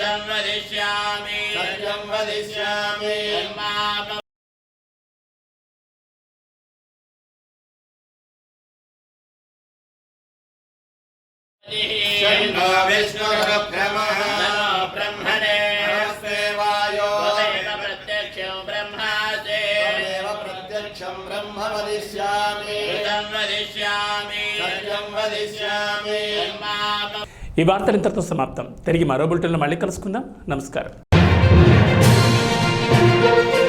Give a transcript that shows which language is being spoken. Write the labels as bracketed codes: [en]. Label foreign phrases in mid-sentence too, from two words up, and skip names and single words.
[sa] सत्यं वदिष्यामि शन्नो विष्णुरुक्रमः ब्रह्मणे नमस्ते वायो प्रत्यक्षं ब्रह्मासे प्रत्यक्षं ब्रह्म वदिष्यामि सत्यं वदिष्यामि. [te] ఈ వార్తలు ఇంతటితో సమాప్తం. తిరిగి మరో బులెటిన్లో మళ్ళీ కలుసుకుందాం. నమస్కారం.